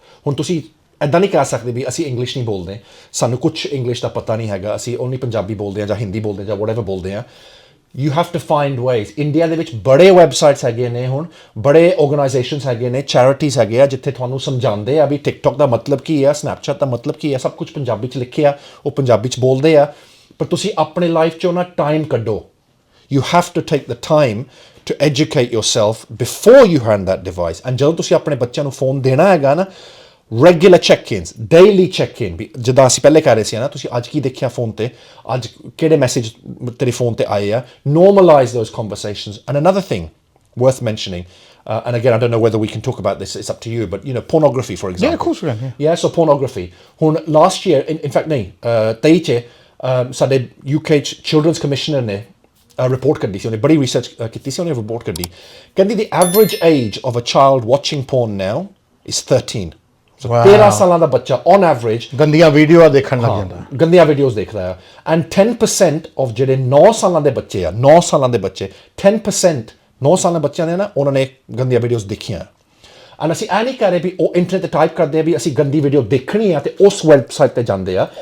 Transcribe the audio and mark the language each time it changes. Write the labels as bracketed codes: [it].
[pa] ਹੁਣ ਤੁਸੀਂ ਇੱਦਾਂ ਨਹੀਂ ਕਹਿ ਸਕਦੇ ਵੀ ਅਸੀਂ ਇੰਗਲਿਸ਼ ਨਹੀਂ ਬੋਲਦੇ, ਸਾਨੂੰ ਕੁਛ ਇੰਗਲਿਸ਼ ਦਾ ਪਤਾ ਨਹੀਂ ਹੈਗਾ, ਅਸੀਂ ਓਨਲੀ ਪੰਜਾਬੀ ਬੋਲਦੇ ਹਾਂ ਜਾਂ ਹਿੰਦੀ ਬੋਲਦੇ ਹਾਂ ਜਾਂ ਵਟਐਵਰ ਬੋਲਦੇ ਹਾਂ। [en] You have to find ways. [pa] India ਦੇ ਵਿੱਚ ਬੜੇ ਵੈਬਸਾਈਟਸ ਹੈਗੇ ਨੇ, ਹੁਣ ਬੜੇ ਆਰਗੇਨਾਈਜੇਸ਼ਨਸ ਹੈਗੇ ਨੇ, ਚੈਰਿਟੀਜ਼ ਹੈਗੇ ਆ ਜਿੱਥੇ ਤੁਹਾਨੂੰ ਸਮਝਾਉਂਦੇ ਆ ਵੀ ਟਿਕਟੌਕ ਦਾ ਮਤਲਬ ਕੀ ਆ, ਸਨੈਪਚੈਟ ਦਾ ਮਤਲਬ ਕੀ ਆ, ਸਭ ਕੁਝ ਪੰਜਾਬੀ 'ਚ ਲਿਖਿਆ, ਉਹ ਪੰਜਾਬੀ 'ਚ ਬੋਲਦੇ ਆ। ਪਰ ਤੁਸੀਂ ਆਪਣੇ ਲਾਈਫ 'ਚੋਂ ਨਾ ਟਾਈਮ ਕੱਢੋ। [en] You have to take the time to educate yourself before you hand that device। [pa] and ਜਦੋਂ ਤੁਸੀਂ ਆਪਣੇ ਬੱਚਿਆਂ ਨੂੰ ਫੋਨ ਦੇਣਾ ਹੈਗਾ ਨਾ, ਰੈਗੂਲਰ ਚੈੱਕ-ਇਨਸ, ਡੇਲੀ ਚੈੱਕ-ਇਨ, ਵੀ ਜਿੱਦਾਂ ਅਸੀਂ ਪਹਿਲੇ ਕਹਿ ਰਹੇ ਸੀ ਨਾ, ਤੁਸੀਂ ਅੱਜ ਕੀ ਦੇਖਿਆ ਫੋਨ ਤੇ, ਅੱਜ ਕਿਹੜੇ ਮੈਸੇਜ ਤੇਰੇ ਫੋਨ ਤੇ ਆਏ ਆ। [en] Normalize those conversations। and another thing worth mentioning, and again I don't know whether we can talk about this, it's up to you, but pornography for example। Yeah, of course we can। yeah so pornography, [pa] ਹੁਣ [en] last year in fact [pa] ਨਹੀਂ 23 'ਚ ਸਾਡੇ UK children's commissioner ਨੇ report ਕੱਢੀ ਸੀ, ਉਹਨੇ ਬੜੀ research ਕੀਤੀ ਸੀ, ਉਹਨੇ ਰਿਪੋਰਟ ਕੱਢੀ, ਕਹਿੰਦੀ [en] the average age of a child watching porn now is 13। [pa] 13 ਸਾਲਾਂ ਦਾ ਬੱਚਾ [en] on average [pa] ਗੰਦੀਆਂ ਵੀਡੀਓ ਦੇਖਣ ਲੱਗ ਜਾਂਦਾ, ਗੰਦੀਆਂ ਵੀਡੀਓਜ਼ ਦੇਖਦਾ ਆ। ਐਂਡ 10% ਆਫ ਜਿਹੜੇ 9 ਸਾਲਾਂ ਦੇ ਬੱਚੇ ਆ, 9 ਸਾਲਾਂ ਦੇ ਬੱਚੇ, 10% 9 ਸਾਲਾਂ ਦੇ ਬੱਚਿਆਂ ਨੇ ਨਾ, ਉਹਨਾਂ ਨੇ ਗੰਦੀਆਂ ਵੀਡੀਓਜ਼ ਦੇਖੀਆਂ। ਐਂਡ ਅਸੀਂ ਇਹ ਨਹੀਂ ਕਹਿ ਰਹੇ ਵੀ ਉਹ ਇੰਟਰਨੈਟ ਤੇ ਟਾਈਪ ਕਰਦੇ ਆ ਵੀ ਅਸੀਂ ਗੰਦੀ ਵੀਡੀਓ ਦੇਖਣੀ ਆ ਤੇ ਉਸ ਵੈਬਸਾਈਟ ਤੇ ਜਾਂਦੇ ਆ।